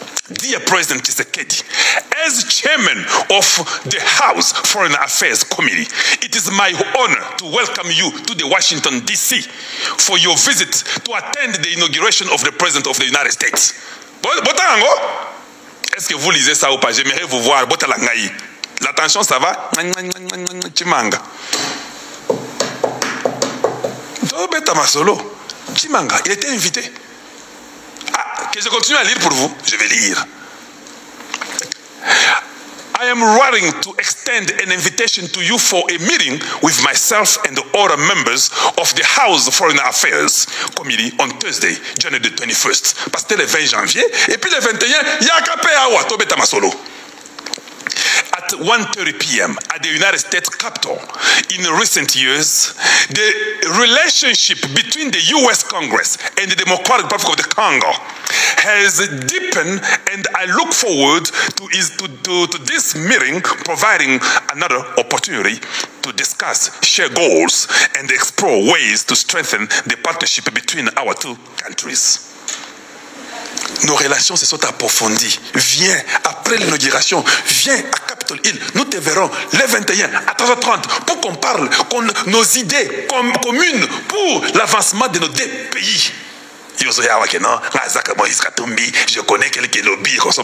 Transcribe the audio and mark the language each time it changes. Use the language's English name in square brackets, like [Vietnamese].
[English] Dear President Tshisekedi, as chairman of the House Foreign Affairs Committee, it is my honor to welcome you to the Washington, D.C. for your visit to attend the inauguration of the President of the United States. [Lingala] Botango? [French] Est-ce que vous lisez ça ou pas? J'aimerais vous voir. Botalangaï. L'attention, ça va? Chimanga. [Lingala] Beta Masolo. [French] Chimanga, il était invité. Que je continue à lire pour vous, je vais lire. [English] I am writing to extend an invitation to you for a meeting with myself and the other members of the House Foreign Affairs Committee on Thursday, January the 21st. [French] Parce que c'était le 20 janvier, et puis le 21, il y a [Lingala] Kapé Awa, Tobeta Masolo. [English] At 1:30 p.m. at the United States Capitol. In recent years, the relationship between the U.S. Congress and the Democratic Republic of the Congo has deepened, and I look forward to this meeting providing another opportunity to discuss, share goals, and explore ways to strengthen the partnership between our two countries. [French] Nos relations se sont approfondies. Viens, après l'inauguration, viens à Capitol Hill. Nous te verrons le 21 à 13h30 pour qu'on parle nos idées communes pour l'avancement de nos deux pays. Je connais quelques lobbies.